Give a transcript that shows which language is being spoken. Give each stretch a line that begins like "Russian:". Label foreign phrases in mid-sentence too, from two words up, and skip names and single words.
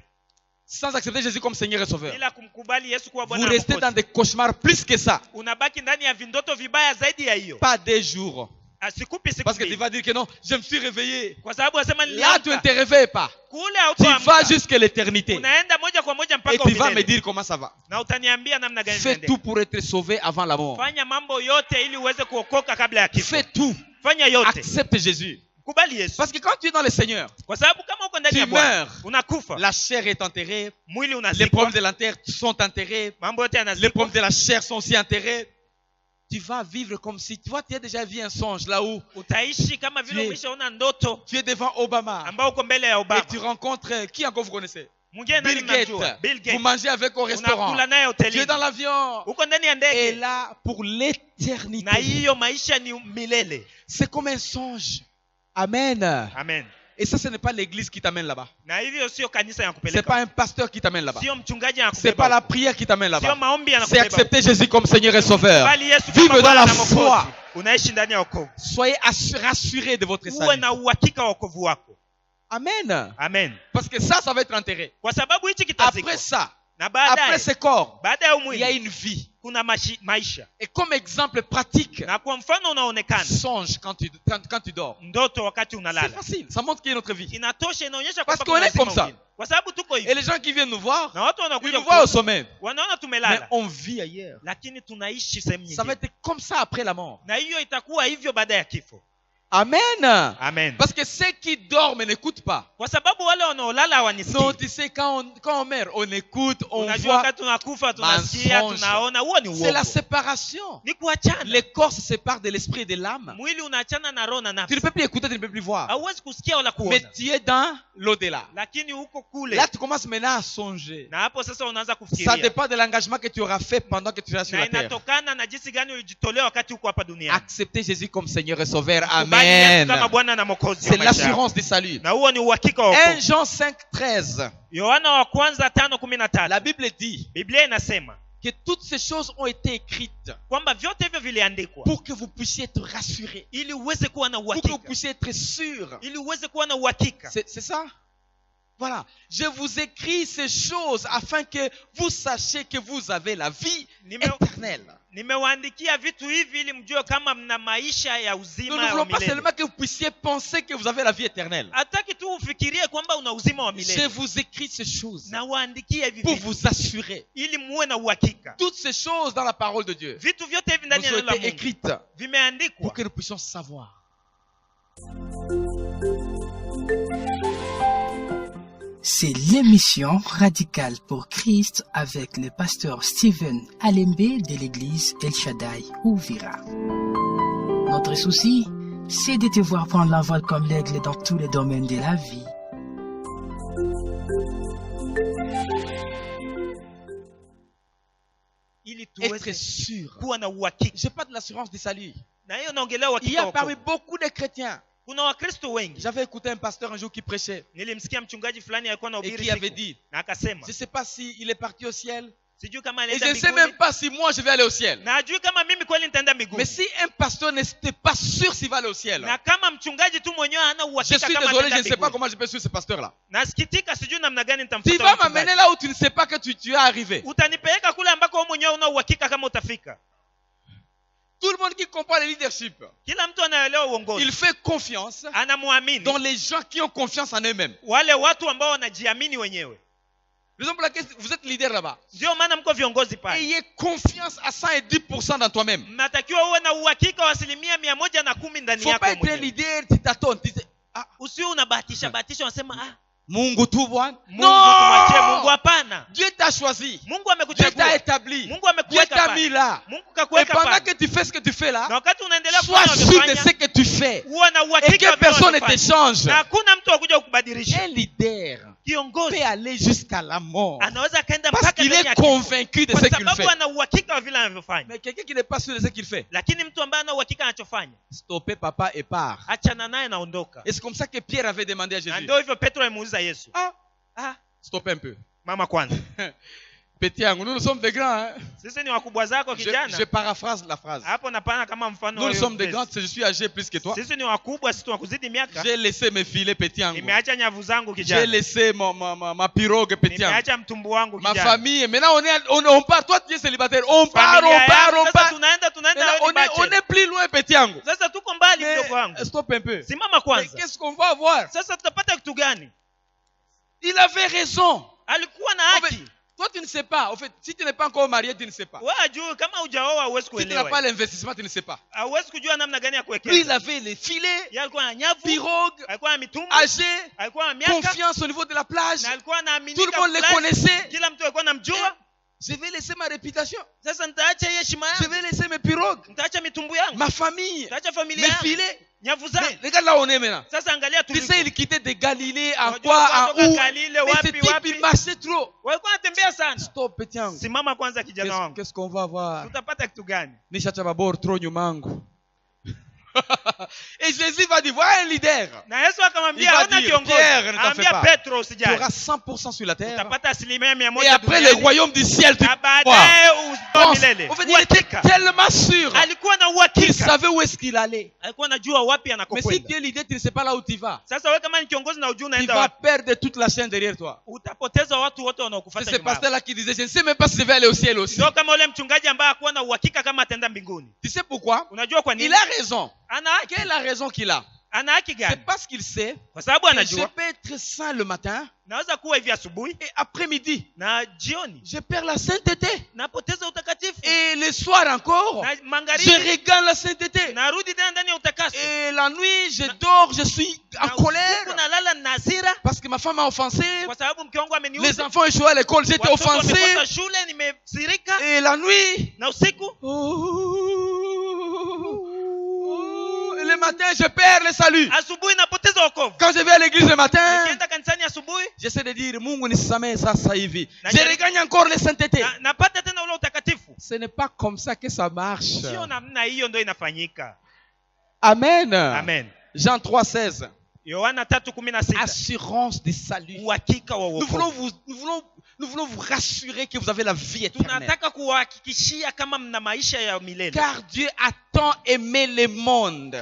French: sans accepter Jésus comme Seigneur et Sauveur,
Swahili: bila kumkubali Yesu kuwa
French: vous
Swahili: Bwana na
French: restez dans
Swahili: Mwokozi,
French: des cauchemars plus que ça.
Swahili: unabaki ndani ya vindoto vibaya zaidi ya hiyo.
French: Pas des jours.
Swahili: Asikupi siku
French: Parce que tu
Swahili: mbili.
French: vas dire que non, je me suis réveillé.
Swahili: Kwa sababu wasema
French: Là, tu ne
Swahili: niliamka.
French: te réveilles pas.
Swahili: Kule
French: Tu vas
Swahili: hautoamka.
French: jusqu'à l'éternité.
Swahili: Unaenda moja kwa moja
French: Et
Swahili: mpaka
French: tu vas me
Swahili: umilele.
French: dire comment ça va.
Swahili: Na utaniambia namna gani
French: Fais
Swahili: unaenda.
French: tout pour être sauvé avant la mort.
Swahili: Fanya mambo yote ili uweze kuokoka kabla ya kifo.
French: Fais tout.
Swahili: Fanya yote.
French: Accepte Jésus.
Swahili: Kubali Yesu.
French: Parce que quand tu es dans le Seigneur,
Swahili: Kwa sababu kama uko ndani
French: tu
Swahili: ya Bwana,
French: meurs.
Swahili: unakufa.
French: La chair est enterrée.
Swahili: Mwili
French: Les
Swahili: unazikwa.
French: problèmes de la terre sont enterrés.
Swahili: Mambo yote
French: Les
Swahili: yanazikwa.
French: problèmes de la chair sont aussi enterrés. Tu vas vivre comme si, tu vois, tu as déjà vu un songe là où
Swahili: Utaishi kama vile
French: Tu es-
Swahili: umeshaona ndoto
French: tu es devant Obama
Swahili: ambao uko mbele ya
French: et
Swahili: Obama.
French: tu rencontres, qui encore vous connaissez?
Swahili: Mwingine nani
French: Bill Gates.
Swahili: mnamjua? Bill
French: Vous
Swahili: Gates.
French: mangez avec au restaurant.
Swahili: Unakula naye
French: Tu es
Swahili: hotelini.
French: dans l'avion.
Swahili: Uko ndani ya
French: Et
Swahili: ndege.
French: là, pour l'éternité.
Swahili: Na hiyo maisha ni milele.
French: C'est comme un songe. Amen.
Swahili: Amen.
French: Et ça, ce n'est pas l'église qui t'amène là-bas.
Swahili: Na hivyo sio kanisa ya
French: Ce n'est
Swahili: kupeleka.
French: pas un pasteur qui t'amène là-bas.
Swahili: Sio mchungaji ya
French: Ce n'est pas la
Swahili: kupeleka.
French: prière qui t'amène
Swahili: Sio
French: là-bas.
Swahili: maombi
French: C'est
Swahili: yanakubeba.
French: accepter Jésus comme Seigneur et Sauveur.
Swahili: Bali Yesu
French: Vive
Swahili: kama
French: dans la
Swahili: Bwana na
French: foi.
Swahili: Mwokozi. Unaishi ndani ya wokovu.
French: Soyez rassurés de votre
Swahili: Uwe
French: salut.
Swahili: na uhakika wa wokovu wako.
French: Amen.
Swahili: Amen.
French: Parce que ça va être enterré.
Swahili: Kwa sababu hichi kitazikwa.
French: Après ça,
Swahili: Na
French: après
Swahili: baadaye,
French: ce corps,
Swahili: baada ya
French: il y a
Swahili: umwili
French: une vie.
Swahili: kuna maisha.
French: Et comme exemple pratique,
Swahili: Na kwa mfano unaonekana
French: songe quand tu dors.
Swahili: ndoto wakati
French: C'est
Swahili: unalala.
French: facile. Ça montre qu'il y a notre vie.
Swahili: Inatosha, inaonyesha
French: Parce
Swahili: kwamba
French: qu'on est
Swahili: kuna
French: comme
Swahili: uzima
French: ça.
Swahili: mwingine. Kwa sababu tuko
French: Et
Swahili: hivi.
French: les gens qui viennent nous voir,
Swahili: Na watu
French: ils
Swahili: wanakuja
French: nous voient au
Swahili: kuona,
French: sommet.
Swahili: wanaona
French: Mais
Swahili: tumelala,
French: on vit ailleurs.
Swahili: lakini tunaishi sehemu
French: Ça va
Swahili: nyingine.
French: être comme ça après la mort.
Swahili: Na hiyo itakuwa hivyo baada ya kifo.
French: Amen.
Swahili: Amen.
French: Parce que ceux qui dorment n'écoutent pas.
Swahili: Kwa sababu wale wanaolala
French: Non,
Swahili: hawanisikii.
French: tu sais, quand on meurt, on écoute, on
Swahili: Unajua
French: voit.
Swahili: wakati tunakufa tunasikia,
French: mensonge.
Swahili: tunaona. Huo ni
French: C'est la
Swahili: uongo.
French: séparation.
Swahili: Ni kuachana.
French: Les corps se séparent de l'esprit et de l'âme.
Swahili: Mwili unaachana na roho na
French: Tu ne
Swahili: nafsi.
French: peux plus écouter, tu ne peux plus voir.
Swahili: Hauwezi kusikia wala
French: Mais
Swahili: kuona.
French: tu es dans l'au-delà.
Swahili: Lakini huko kule.
French: Là, tu commences maintenant à songer.
Swahili: Na hapo sasa unaanza
French: Ça
Swahili: kufikiria.
French: dépend de l'engagement que tu auras fait pendant que tu seras sur
Swahili: Na
French: la terre.
Swahili: inatokana na jinsi gani ulijitolea wakati uko hapa duniani.
French: Accepter Jésus comme Seigneur et Sauveur.
Swahili: Kubali Yesu
French: Amen.
Swahili: kama Bwana na Mwokozi wa
French: C'est
Swahili: maisha yako.
French: l'assurance du salut.
Swahili: Na huo ni uhakika wa
French: 1
Swahili: wokovu.
French: Jean 5:13.
Swahili: Yohana wa kwanza 5:13.
French: La Bible dit
Swahili: Biblia inasema
French: que toutes ces choses ont été écrites
Swahili: kwamba vyote hivyo viliandikwa
French: pour que vous puissiez être rassurés,
Swahili: ili uweze kuwa na
French: pour que vous
Swahili: uhakika,
French: puissiez être sûrs.
Swahili: ili uweze kuwa na uhakika.
French: C'est ça? Voilà. Je vous écris ces choses afin que vous sachiez que vous avez la vie éternelle.
Swahili: Nimewaandikia vitu hivi ili mjue kama mna maisha ya
French: Nous
Swahili: uzima
French: ne
Swahili: wa
French: voulons pas
Swahili: milele.
French: seulement que vous puissiez penser que vous avez la vie éternelle.
Swahili: Hataki tu ufikirie kwamba una uzima wa
French: Je
Swahili: milele.
French: vous écris ces choses
Swahili: Na waandikia hivi
French: pour
Swahili: vitu
French: vous assurer.
Swahili: ili muwe na uhakika.
French: Toutes ces choses dans la parole de Dieu
Swahili: Vitu vyote hivi ndani ya
French: nous ont
Swahili: neno la
French: été
Swahili: Mungu
French: écrites pour
Swahili: vimeandikwa
French: que nous puissions savoir. C'est l'émission Radicale pour Christ avec le pasteur Stephen Alembe de l'église El Shaddai Ouvira. Notre souci, c'est de te voir prendre l'envol comme l'aigle dans tous les domaines de la vie.
Swahili: ili
French: Être
Swahili: tuweze
French: sûr.
Swahili: kuwa na uhakika.
French: Je parle de l'assurance du salut.
Swahili: Na hiyo naongelea
French: Il y
Swahili: uhakika
French: a
Swahili: wa
French: parmi
Swahili: wokovu.
French: beaucoup de chrétiens.
Swahili: Kuna Wakristo wengi.
French: J'avais écouté un pasteur un jour qui prêchait
Swahili: Nilimsikia mchungaji fulani alikuwa
French: et
Swahili: anahubiri
French: qui avait
Swahili: siku.
French: dit,
Swahili: Na akasema,
French: je ne sais pas s'il est parti au ciel
Swahili: sijui kama
French: et je
Swahili: anaenda
French: ne sais
Swahili: mbinguni.
French: même pas si moi je vais aller au ciel.
Swahili: Na ajui kama mimi kweli nitaenda mbinguni.
French: Mais si un pasteur n'était pas sûr s'il va aller au ciel,
Swahili: Na kama mchungaji tu mwenyewe hana
French: je
Swahili: uhakika
French: suis
Swahili: kama
French: désolé, je
Swahili: ataenda
French: ne sais pas
Swahili: mbinguni.
French: comment je peux suivre ce pasteur-là.
Swahili: Nasikitika, sijui namna gani
French: Tu
Swahili: nitamfuata
French: vas
Swahili: huyo
French: m'amener
Swahili: mchungaji.
French: là où tu ne sais pas que tu es arrivé.
Swahili: Utanipeleka kule ambako wewe mwenyewe una uhakika kama utafika.
French: Tout le monde qui comprend le leadership,
Swahili: Kila mtu anaelewa
French: il
Swahili: uongozi.
French: fait confiance
Swahili: Anamwamini
French: dans les gens qui ont confiance en eux-mêmes.
Swahili: wale watu ambao wanajiamini wenyewe.
French: Raison pour laquelle vous êtes leader là-bas.
Swahili: Ndio maana mko viongozi pale.
French: Ayez confiance à 110% dans toi-même.
Swahili: Mnatakiwa uwe na uhakika wa 110% ndani
French: Il ne faut
Swahili: yako
French: pas être un
Swahili: mwenyewe.
French: leader, tu tâtonnes. Tu dis, ah,
Swahili: Usiwe unabahatisha bahatisha unasema Mungu tu Bwana. Mungu tumwachie Mungu. Hapana.
French: Dieu t'a choisi.
Swahili: Mungu
French: Dieu t'a
Swahili: amekuchagua.
French: établi.
Swahili: Mungu
French: Dieu
Swahili: amekuweka
French: t'a
Swahili: pale.
French: mis là.
Swahili: Mungu
French: Et
Swahili: kakuweka
French: pendant
Swahili: pale.
French: que tu fais ce que tu fais
Swahili: Na
French: là,
Swahili: wakati unaendelea
French: sois
Swahili: kufanya
French: sûr de
Swahili: unachofanya,
French: ce que tu fais.
Swahili: uwe na
French: Et
Swahili: uhakika
French: que
Swahili: wa
French: personne ne
Swahili: unachofanya.
French: t'échange.
Swahili: Na hakuna mtu akuja kukubadilisha.
French: Un leader
Swahili: Kiongozi
French: peut aller jusqu'à la mort.
Swahili: anaweza kaenda
French: Parce
Swahili: mpaka
French: qu'il
Swahili: ndani
French: est
Swahili: ya kifo.
French: convaincu de
Swahili: Kwa
French: ce qu'il
Swahili: sababu
French: fait.
Swahili: ana uhakika wa vile anavyofanya.
French: Mais quelqu'un qui n'est pas sûr de ce qu'il fait,
Swahili: Lakini mtu ambaye ana uhakika anachofanya,
French: stoppez papa et part.
Swahili: achana naye na ondoka.
French: Et c'est comme ça que Pierre avait demandé à
Swahili: Na
French: Jésus.
Swahili: ndio hivyo Petro alimuuliza Yesu.
French: Ah, stoppez un peu.
Swahili: Mama kwanza.
French: Petit Yango, nous sommes des grands. Hein?
Swahili: Sisi ni wakubwa zako kijana.
French: Je paraphrase la phrase.
Swahili: Hapo napana kama mfano
French: Nous
Swahili: wa
French: sommes des
Swahili: Yesu.
French: grands, je suis âgé plus que toi.
Swahili: Sisi ni wakubwa, sisi tunakuzidi miaka.
French: J'ai laissé mes filets, Petit Yango.
Swahili: Nimeacha nyavu zangu
French: J'ai
Swahili: kijana.
French: laissé ma pirogue, Petit Yango.
Swahili: Nimeacha mtumbu wangu
French: Ma
Swahili: kijana.
French: famille. Maintenant, on part. Toi, tu es célibataire. On part,
Swahili: Familia
French: on part,
Swahili: yangu,
French: on
Swahili: sasa
French: part.
Swahili: tunaenda
French: Maintenant,
Swahili: wewe ni
French: on
Swahili: bachelor.
French: est plus loin, Petit Yango.
Swahili: Sasa tuko mbali mdogo
French: Mais,
Swahili: wangu.
French: stop un peu.
Swahili: Simama
French: Mais
Swahili: kwanza.
French: qu'est-ce qu'on va avoir?
Swahili: Sasa tutapata kitu gani?
French: Il avait raison.
Swahili: Alikuwa na
French: En fait,
Swahili: haki.
French: toi, tu ne sais pas. En fait, si tu n'es pas encore marié, tu ne sais pas.
Swahili: Wewe ajui kama hujaoa huwezi
French: Si tu n'as
Swahili: kuelewa.
French: pas l'investissement, tu ne sais pas.
Swahili: Hauwezi kujua namna gani ya
French: Lui, il
Swahili: kuwekeza.
French: avait les filets,
Swahili: Yeye alikuwa na nyavu,
French: pirogues,
Swahili: alikuwa na mitumbu,
French: âgés,
Swahili: alikuwa na miaka,
French: confiance au niveau de la plage.
Swahili: na alikuwa anaaminika.
French: Tout le monde les
Swahili: fulani.
French: connaissait.
Swahili: Kila mtu alikuwa anamjua.
French: Je vais laisser ma réputation.
Swahili: Sasa nitaacha hiyo heshima
French: Je
Swahili: yangu.
French: vais laisser mes pirogues,
Swahili: Nitaacha mitumbu yangu.
French: ma famille,
Swahili: Nitaacha familia
French: mes
Swahili: yangu.
French: filets.
Swahili: Nyavu
French: Mais
Swahili: zangu.
French: regarde là où on est maintenant.
Swahili: Sasa angalia
French: Tu
Swahili: tuliko.
French: sais, il quittait de Galilée, en
Swahili: Wajua
French: quoi, en
Swahili: kutoka
French: où.
Swahili: Galile,
French: Mais
Swahili: wapi,
French: ce type,
Swahili: wapi.
French: il marchait trop.
Swahili: Walikuwa wanatembea sana.
French: Stop, petit Yango.
Swahili: Simama kwanza kijana wangu.
French: Qu'est-ce qu'on va avoir?
Swahili: Tutapata kitu gani? Nishacha babor trop nyumangu.
French: Et Jésus va dire, voilà un leader.
Swahili: Na Yesu
French: Il
Swahili: akamwambia
French: va
Swahili: hana
French: dire,
Swahili: kiongozi.
French: Pierre, ne t'en fais
Swahili: Ambia
French: pas.
Swahili: Petro
French: Tu
Swahili: usijali.
French: auras 100% sur la terre.
Swahili: Utapata 100%
French: Et après le
Swahili: duniani.
French: royaume du ciel, tu
Swahili: Na
French: crois.
Swahili: baadaye uzima
French: Pense.
Swahili: milele.
French: En fait, il était
Swahili: Uhakika.
French: tellement sûr
Swahili: Alikuwa na
French: qu'il
Swahili: uhakika
French: savait où est-ce qu'il allait.
Swahili: alikuwa anajua wapi
French: Mais si
Swahili: anakokwenda.
French: tu es leader, tu ne sais pas là où tu vas.
Swahili: Sasa wewe kama ni kiongozi na ujui
French: Tu
Swahili: unaenda
French: vas
Swahili: wapi,
French: perdre toute la chaîne derrière toi.
Swahili: utapoteza watu wote
French: C'est
Swahili: wanaokufuata
French: ce
Swahili: nyuma yako.
French: pasteur-là qui disait, je ne sais même pas si je vais aller au ciel aussi.
Swahili: Ndio kama ule mchungaji ambaye hakuwa na uhakika kama ataenda mbinguni.
French: Tu sais pourquoi?
Swahili: Unajua kwa
French: Il
Swahili: nini?
French: a raison.
Swahili: Ana haki.
French: Quelle est la raison qu'il a?
Swahili: Ana haki
French: C'est
Swahili: gani?
French: parce qu'il sait
Swahili: Kwa sababu
French: que je
Swahili: anajua
French: peux être saint le matin
Swahili: naweza kuwa hivi asubuhi
French: et après-midi,
Swahili: na jioni
French: je perds la sainteté.
Swahili: napoteza utakatifu,
French: Et le soir encore,
Swahili: na
French: je
Swahili: magharibi
French: regagne la sainteté.
Swahili: narudi tena ndani ya utakaso,
French: Et la nuit, je dors, je suis en
Swahili: na usiku
French: colère
Swahili: nalala na hasira
French: parce que ma femme m'a offensé.
Swahili: kwa sababu mke wangu
French: Les
Swahili: ameniuza,
French: enfants échouent à l'école, j'étais
Swahili: watoto
French: offensé.
Swahili: wamekosa shule, nimesirika.
French: Et la nuit,
Swahili: Na usiku
French: et le matin, je perds le salut.
Swahili: asubuhi napoteza wokovu.
French: Quand je vais à l'église le matin,
Swahili: Nikienda kanisani asubuhi
French: j'essaie de dire,
Swahili: Mungu nisamehe sasa hivi. Na
French: Je
Swahili: jaribu-
French: regagne encore les saintetés.
Swahili: napata tena ule utakatifu.
French: Ce n'est pas comme ça que ça marche.
Swahili: Sio namna hiyo ndio inafanyika.
French: Amen.
Swahili: Amen.
French: Jean 3,16.
Swahili: Yohana 3:16.
French: Assurance du salut.
Swahili: Uhakika wa
French: Nous voulons,
Swahili: wokovu.
French: nous voulons vous rassurer que vous avez la vie éternelle.
Swahili: Tunataka kuhakikishia kama mna maisha ya milele.
French: Car Dieu a tant aimé le monde.